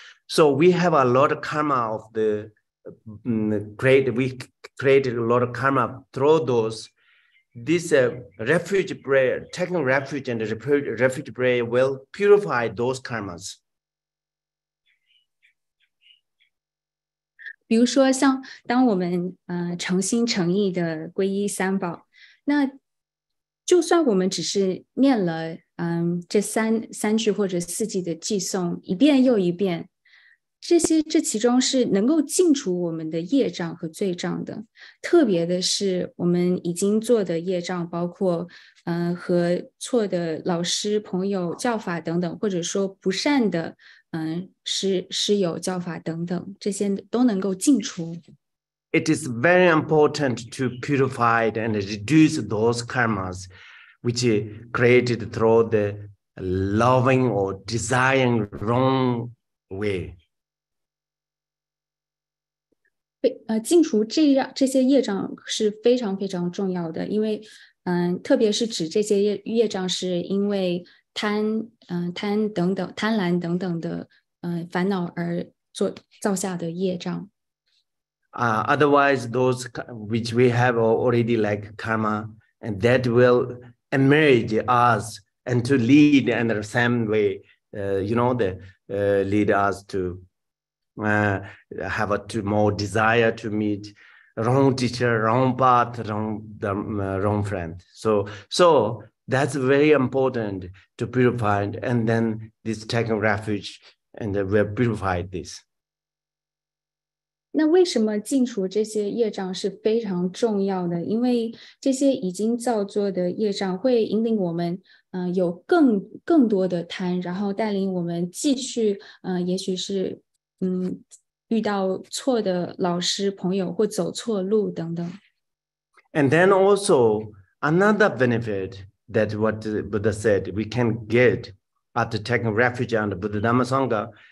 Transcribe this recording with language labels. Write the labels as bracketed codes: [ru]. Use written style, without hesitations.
[en] So we have a lot of karma of we created a lot of karma through those. This refuge prayer, taking refuge and refuge prayer will purify those karmas. [zh] 比如说像当我们诚心诚意的皈依三宝，那就算我们只是念了这三句或者4句的偈颂一遍又一遍，这其中是能够净除我们的业障和罪障的。特别的是我们已经做的业障，包括和错的老师朋友教法等等，或者说不善的师友教法等等，这些都能够净除。 [en] It is very important to purify and reduce those karmas which are created through the loving or desiring wrong way. [zh] 净除这些业障是非常非常重要的，因为特别是指这些业障是因为贪婪等等的烦恼而造下的业障。 [en] Otherwise, those which we have already like karma, and that will emerge us and to lead in the same way, lead us to have more desire to meet wrong teacher, wrong path, wrong friend. So that's very important to purify, and then this taking refuge, and we purified this. [zh] 那为什么净除这些业障是非常重要的？因为这些已经造作的业障会引领我们有更多的贪，然后带领我们继续也许是遇到错的老师朋友或走错路等等。 [en] And then also another benefit that what Buddha said we can get after taking refuge under Buddha Dhamma Sangha,